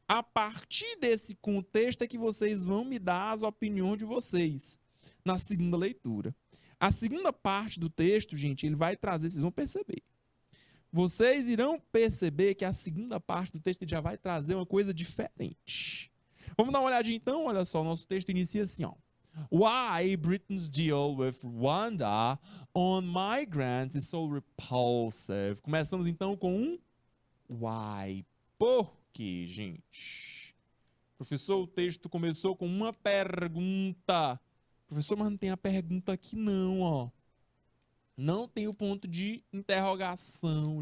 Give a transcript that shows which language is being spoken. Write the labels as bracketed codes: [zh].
[pt] A partir desse contexto é que vocês vão me dar as opiniões de vocês na segunda leitura. A segunda parte do texto, gente, ele vai trazer, vocês vão perceber. Vocês irão perceber que a segunda parte do texto já vai trazer uma coisa diferente. Vamos dar uma olhadinha então? Olha só, o nosso texto inicia assim, ó. [en] Why Britain's deal with Rwanda on migrants is so repulsive. [pt] Começamos então com um why. Por quê, gente? Professor, o texto começou com uma pergunta. Professor, mas não tem a pergunta aqui não, ó. Não tem o ponto de interrogação.